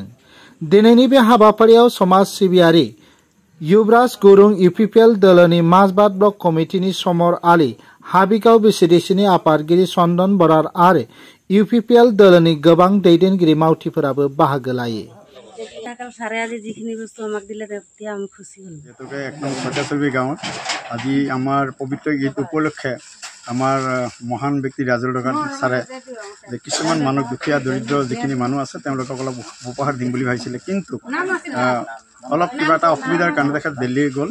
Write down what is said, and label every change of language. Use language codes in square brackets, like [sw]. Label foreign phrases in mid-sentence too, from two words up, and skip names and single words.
[brx] दिनैनि बे हाबाफारियाव समाज सिबियारि युबराज गुरुं इउपिपिएल दोलोनि माजबाद ब्लक कमिटिनि समर आली, हाबिगाव बिसिडिसिनि आफादगिरि चन्दन बरार आरो इउपिपिएल दोलोनि गोबां दैदेनगिरि मावथिफोराबो बाहागो लायो। [as] আজি আমাৰ পবিত্ৰ ঈদ উপলক্ষে আমাৰ মহান ব্যক্তি ৰাজু ঢাকাল ছাৰে কিছুমান মানুহ দুখীয়া দৰিদ্ৰ যিখিনি মানুহ আছে তেওঁলোকক অলপ উপহাৰ দিম বুলি ভাবিছিলে, কিন্তু অলপ কিবা এটা অসুবিধাৰ কাৰণে তেখেত দিল্লী গ'ল।